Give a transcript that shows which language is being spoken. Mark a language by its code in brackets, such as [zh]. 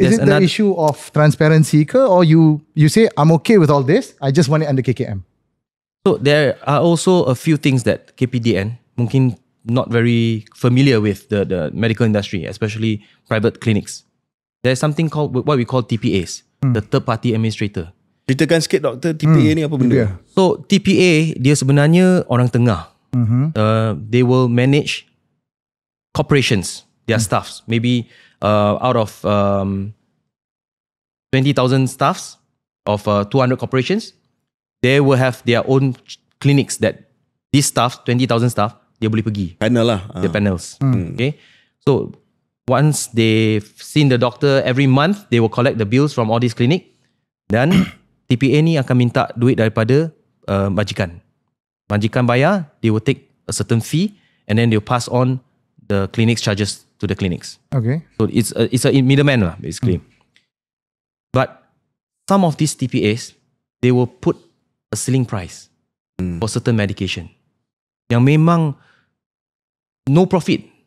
[en] is it the issue of transparency ke, or you say I'm okay with all this, I just want it under KKM? So there are also a few things that KPDN [ms] mungkin [en] not very familiar with the medical industry, especially private clinics. There's something called what we call TPAs, the third party administrator. [ms] Ceritakan sikit doktor, TPA ni apa benda? So TPA dia sebenarnya orang tengah. [en] They will manage corporations, their staffs. Maybe out of 20,000 staffs of 200 corporations, they will have their own clinics that these staff, 20,000 staff, [ms] dia boleh pergi. Panel lah. [en] The panels. Okay. So once they've seen the doctor every month, they will collect the bills from all these clinic. [ms] Dan TPA ni akan minta duit daripada majikan. Majikan bayar, [en] they will take a certain fee and then they'll pass on the clinic's charges to the clinics. Okay. So it's a middleman lah, basically. But some of these TPAs, they will put a ceiling price for certain medication [ms] yang memang [en] no profit.